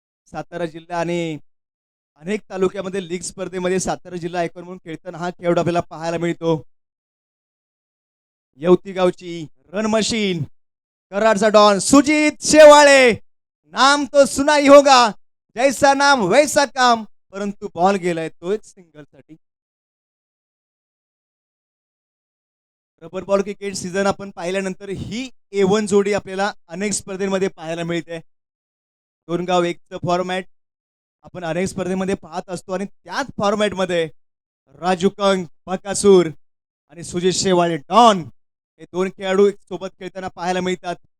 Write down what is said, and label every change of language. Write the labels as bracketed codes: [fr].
[mr] सातारा जिल्हा आणि अनेक तालुक्यामध्ये लीग स्पर्धेमध्ये सातारा जिल्हा आयकॉन म्हणून खेळताना हा खेळाडू आपल्याला पाहायला मिळतो. येवती गावची run machine कराडचा don Sujit Shewale. [hi] नाम तो सुना ही होगा, जैसा नाम वैसा काम. [mr] परंतु बॉल गेलाय तो एक सिंगल साठी. रबर बॉल क्रिकेट सीझन आपण पाहिल्यानंतर ही A1 जोडी आपल्याला अनेक स्पर्धेमध्ये पाहायला मिळते. दोन गाव एकचं फॉर्मॅट आपण अनेक स्पर्धेमध्ये पाहत असतो आणि त्याच फॉर्मॅटमध्ये राजू कंग बकासूर आणि सुजित शेवाळे डॉन हे दोन खेळाडू सोबत खेळताना पाहायला मिळतात.